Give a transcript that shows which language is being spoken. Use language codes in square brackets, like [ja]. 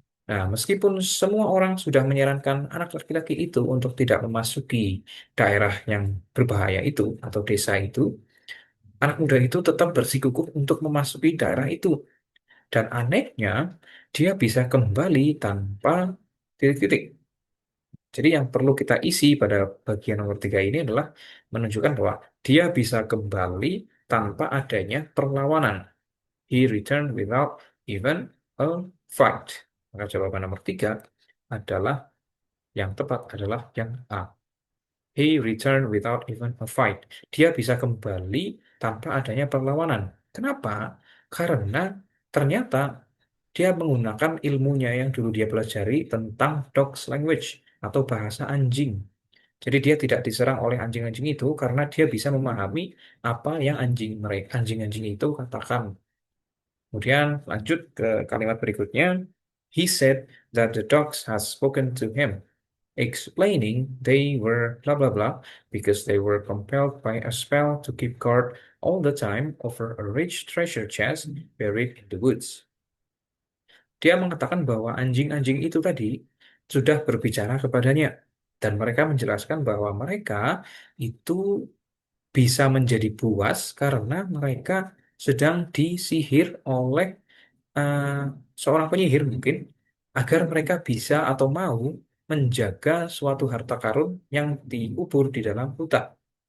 [id] Nah, meskipun semua orang sudah menyarankan anak laki-laki itu untuk tidak memasuki daerah yang berbahaya itu atau desa itu, anak muda itu tetap bersikukuh untuk memasuki daerah itu. Dan anehnya, dia bisa kembali tanpa titik-titik. Jadi yang perlu kita isi pada bagian nomor 3 ini adalah menunjukkan bahwa dia bisa kembali tanpa adanya perlawanan. [en] He returned without even a fight. [id] Maka jawaban nomor 3 adalah yang tepat adalah yang A. [en] He returned without even a fight. [id] Dia bisa kembali tanpa adanya perlawanan. Kenapa? Karena ternyata dia menggunakan ilmunya yang dulu dia pelajari tentang [en] dog's language [id] atau bahasa anjing. Jadi dia tidak diserang oleh anjing-anjing itu karena dia bisa memahami apa yang anjing-anjing itu katakan. Kemudian lanjut ke kalimat berikutnya. [en] He said that the dogs had spoken to him, explaining they were blah blah blah because they were compelled by a spell to keep guard all the time over a rich treasure chest buried in the woods. [id] Dia mengatakan bahwa anjing-anjing itu tadi sudah berbicara kepadanya dan mereka menjelaskan bahwa mereka itu bisa menjadi buas karena mereka sedang disihir oleh eh, seorang penyihir mungkin agar mereka bisa atau mau menjaga suatu harta karun yang dikubur di dalam hutan.